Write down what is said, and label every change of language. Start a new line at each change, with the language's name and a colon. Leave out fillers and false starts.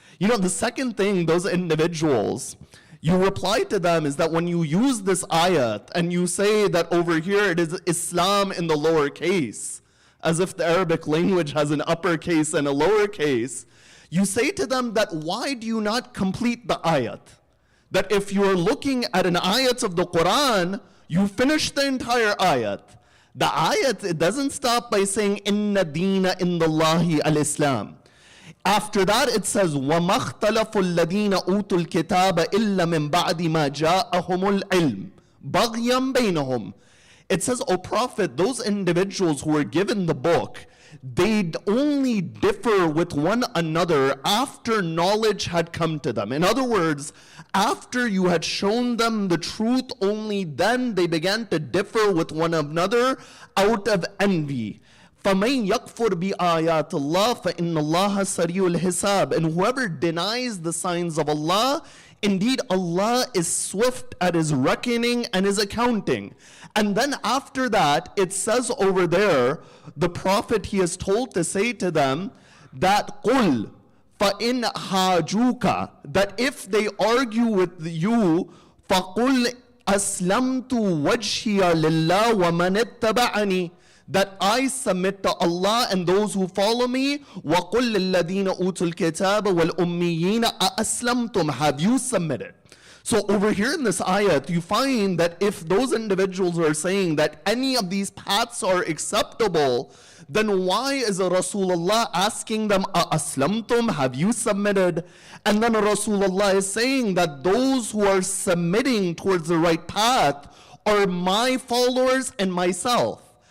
English: You know, the second thing, those individuals, you reply to them is that when you use this ayat and you say that over here it is Islam in the lower case, as if the Arabic language has an uppercase and a lowercase, you say to them that why do you not complete the ayat? That if you're looking at an ayat of the Quran, you finish the entire ayat. The ayat, it doesn't stop by saying,
Arabic: Inna Deena Indallahi al-Islam.
English: After that, it says,
Arabic: وَمَا اخْتَلَفُ الَّذِينَ أُوتُوا الْكِتَابَ إِلَّا مِنْ بَعْدِ مَا جَاءَهُمُ الْعِلْمُ بَغْيًا بَيْنَهُمْ.
English: It says, O Prophet, those individuals who were given the book, they'd only differ with one another after knowledge had come to them. In other words, after you had shown them the truth, only then they began to differ with one another out of envy.
Arabic: فَمَنْ يَكْفُرْ بِآيَاتِ اللَّهِ فَإِنَّ اللَّهَ سَرِيعُ الْحِسَابِ.
English: And whoever denies the signs of Allah, indeed Allah is swift at his reckoning and his accounting. And then after that, it says over there, the Prophet, he is told to say to them that
Arabic: قُلْ فَإِنْ حَاجُوكَ,
English: that if they argue with you,
Arabic: فَقُلْ أَسْلَمْتُ وَجْهِيَ لِلَّهِ وَمَنِ اتَّبَعَنِي,
English: that I submit to Allah and those who follow me.
Arabic: وَقُلْ لِلَّذِينَ أُوتُوا الْكِتَابَ وَالْأُمِّيِّينَ أَأَسْلَمْتُمْ,
English: have you submitted? So over here in this ayat, you find that if those individuals are saying that any of these paths are acceptable, then why is Rasulullah asking them, Aslamtum, have you submitted? And then Rasulullah is saying that those who are submitting towards the right path are my followers and myself.